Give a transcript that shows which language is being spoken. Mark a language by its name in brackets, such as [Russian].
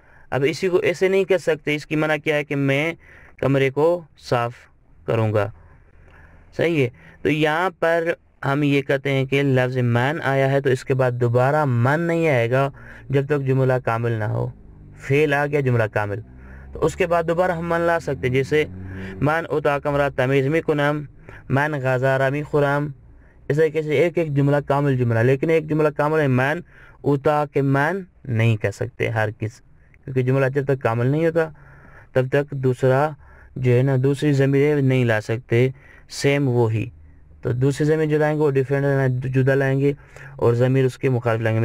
[Urdu] اب اسی کو ایسے نہیں کہہ سکتے، اس کی معنی کیا ہے کہ میں کمرے کو صاف کروں گا. صحیح ہے. تو یہاں پر ہم یہ کہتے ہیں کہ لفظ من آیا ہے تو اس کے بعد دوبارہ من نہیں آئے گا جب تک جملہ کامل نہ ہو. فعل آ گیا جملہ کامل تو اس کے بعد دوبارہ ہم من لا سکتے. [Persian] جیسے من اتاقم را تمیز می کنم، من غذا را می خورم. [Urdu] اس طریقے سے ایک ایک جملہ کامل جملہ، لیکن ایک جملہ کامل ہے من اتا کے من نہیں کہہ سکتے ہر کس، کیونکہ جملہ جب تک کامل نہیں ہوتا تب تک دوسرا جو ہے نا دوسری ضمیر نہیں لا سکتے سیم وہی. تو دوسری ضمیر جو لائیں گے وہ ڈیفرنٹ جدا لائیں گے اور ضمیر اس کے مخالف لائیں گے.